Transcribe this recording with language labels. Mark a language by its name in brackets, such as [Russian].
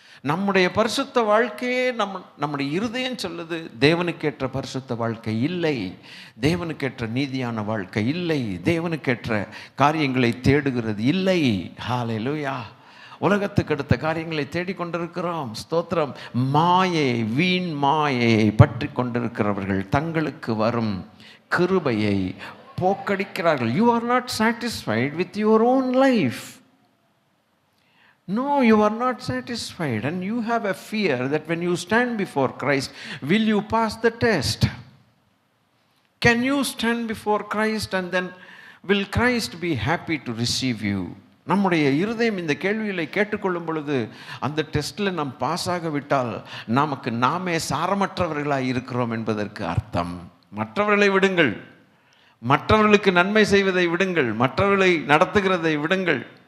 [Tamil] நம்முடைய பரிசுத்த வாழ்க்கையே நம்முடைய இருதயம் சொல்லுது, தேவனுக்கேற்ற பரிசுத்த வாழ்க்கை இல்லை, தேவனுக்கேற்ற நீதியான வாழ்க்கை இல்லை, தேவனுக்கேற்ற காரியங்களை தேடுகிறது இல்லை. ஹல்லேலூயா. உலகத்துக்கு அடுத்த காரியங்களை தேடிக்கொண்டிருக்கிறோம். ஸ்தோத்திரம். மாயை, வீண் மாயை பற்றி கொண்டிருக்கிறவர்கள் தங்களுக்கு வரும் கிருபையை போக்கடிக்கிறார்கள். [English] You are not satisfied with your own life. No, you are not satisfied, and you have a fear that when you stand before Christ, will you pass the test? Can you stand before Christ and then will Christ be happy to receive you? [Tamil] நம்முடைய இருதயம் இந்த கேள்விகளை கேட்டுக்கொள்ளும் பொழுது அந்த டெஸ்ட்டில் நாம் pass ஆகவிட்டால் நமக்கு நாமே சாரமற்றவர்களாக இருக்கிறோம் என்பதற்கு அர்த்தம். மற்றவர்களை விடுங்கள், மற்றவர்களுக்கு நன்மை செய்வதை விடுங்கள், மற்றவர்களை நடத்துகிறதை விடுங்கள்.